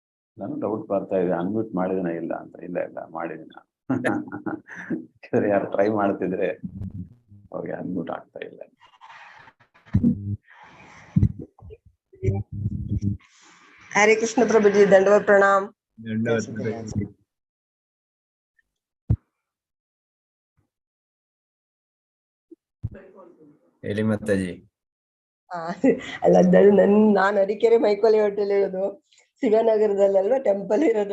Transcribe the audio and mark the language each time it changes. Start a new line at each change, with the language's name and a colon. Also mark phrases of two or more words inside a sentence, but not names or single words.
Kannada: ನಾನು ಡೌಟ್ ಬರ್ತಾ ಇದೆ, ಅನ್ಮ್ಯೂಟ್ ಮಾಡಿದಿನ ಇಲ್ಲ ಅಂತ. ಇಲ್ಲ ಮಾಡಿದಿನ. ಯಾರು ಟ್ರೈ ಮಾಡ್ತಿದ್ರೆ ಅವ್ರಿಗೆ ಅನ್ಮ್ಯೂಟ್ ಆಗ್ತಾ ಇಲ್ಲ.
Hindi: हरे कृष्ण प्रभु जी, दंडवत प्रणाम।
Kannada: ಹೇಳಿ ಮಾತಾಜಿ. ಅಲ್ಲ, ನಾನು ಅರಿಕೆರೆ ಮೈಕೋಲಿ ಹೋಟೆಲ್ ಇರೋದು, ಶಿವನಗರದಲ್ಲೆಲ್ಲ ಟೆಂಪಲ್ ಇರೋದು.